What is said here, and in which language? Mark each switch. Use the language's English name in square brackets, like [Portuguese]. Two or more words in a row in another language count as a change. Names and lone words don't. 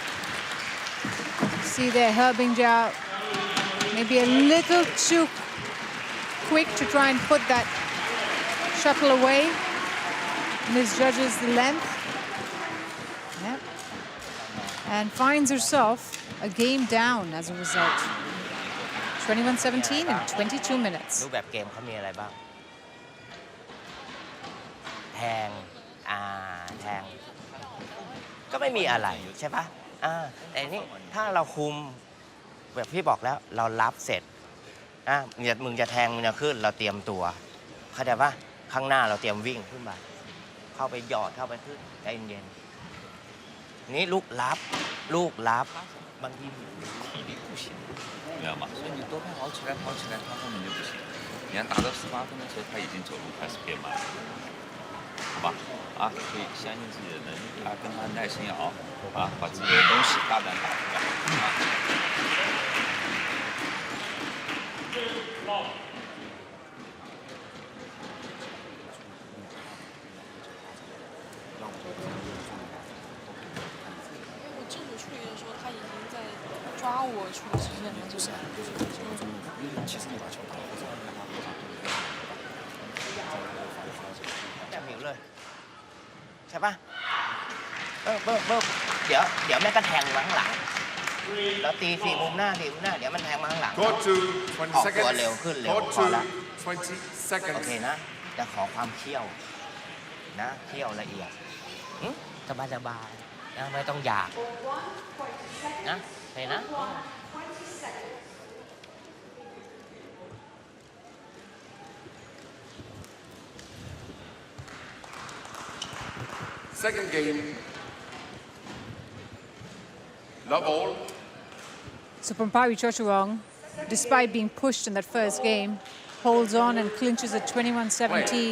[English] See there, Herbing Jiao maybe a little too quick to try and put that shuttle away. Misjudges the length. Yep. And finds herself a game down as a result. 21-17 in 22 minutes. [Thai] รูปแบบเกมเขามีอะไรบ้างแทงก็ไม่มีอะไรใช่ปะแต่นี่ถ้าเราคุมแบบพี่บอกแล้วเรารับเสร็จมึงจะแทงมึงจะขึ้นเราเตรียมตัวเข้าใจปะข้างหน้าเราเตรียมวิ่งขึ้นมาเข้าไปหยอดเข้าไปขึ้นใจเย็นๆนี่ลูกรับบางที [Chinese] 知道吗？所以你多拍跑起来，他后面就不行。你看打到18分的时候，他已经走路开始变慢了，好吧？可以相信自己的能力跟他耐心熬把自己的东西大胆打出来我正处理的时候，他已经在抓我处理时间了，就是。其实你把球打后场，让他后场 [Thai] แบบหิวเลยใช่ปะเดี๋ยวแม่ก็แทงมาข้างหลังแล้วตี4 มุมหน้า เดี๋ยวมันแทงมาข้างหลัง [English] Go to [Thai] ออก [English] 20 [Thai] ตัว [English] seconds. [Thai] เร็วขึ้นเร็ว [English] Go [Thai] พอ [English] to [Thai] แล้ว [English] 20 โอ seconds. [Thai] เคนะจะขอความเคี่ยวนะเคี่ยวละเอียดสบายนะไม่ต้องอยากนะเห็นนะ [English] Second game. Love all. So Pornpawee Chochuwong, despite being pushed in that first game, holds on and clinches at 21-17.